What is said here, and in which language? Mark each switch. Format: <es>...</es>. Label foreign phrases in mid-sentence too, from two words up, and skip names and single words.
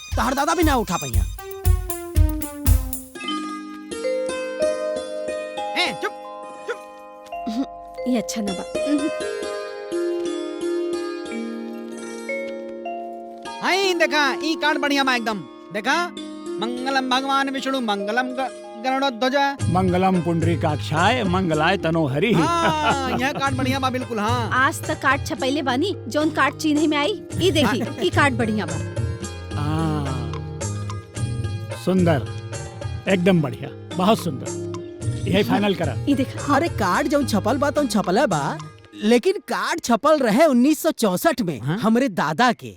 <bho>तहर दादा भी ना उठा पाइया। ये अच्छा ना बा। आई देखा ई कार्ड बढ़िया बा एकदम।</bho> <sa>देखा मंगलम भगवान विष्णु मंगलम गरुड़ध्वज। मंगलम पुंडरीकाक्षाय मंगलाय तनोहरि।</sa> <bho>हाँ, यह कार्ड बढ़िया बा बिल्कुल। हाँ, आज तक कार्ड छपैले बानी जौन कार्ड चिन्ह में आई। ई देखी ई कार्ड बढ़िया बा। सुंदर, एकदम बढ़िया, बहुत सुंदर। यही फाइनल करा। ई देखा। अरे कार्ड जौन छपल बा तौन छपल बा, लेकिन कार्ड छपल रहे 1964 में हमरे दादा के।</bho>